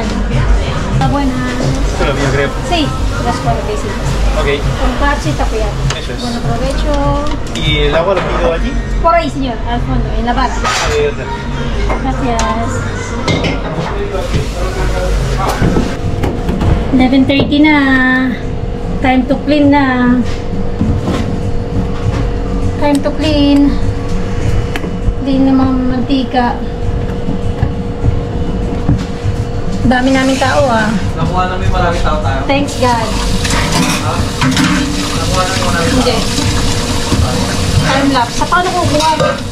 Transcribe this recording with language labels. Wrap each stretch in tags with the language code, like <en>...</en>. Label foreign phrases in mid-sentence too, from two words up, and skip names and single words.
<es>Buenas.</es> <tl>Ito lang yung grip.</tl> <es>Sí, las 4 veces. Ok. Con cacho y takoyaki. Eso es. Bueno provecho. ¿Y el agua lo pido allí? Por ahí, señor, al fondo, en la barra. A ver. Gracias.</es> <en>11:30 na. Time to clean na. time to clean.</en> <tl>Clean ng mga mantika. Dami namin tao ah. Nakuha namin maraming tao tayo.</tl> <en>Thanks God.</en> <tl>Nakuha namin maraming tao. Hindi.</tl> <en>Time lapse.</en> <tl>Sa paano ko buwan?</tl>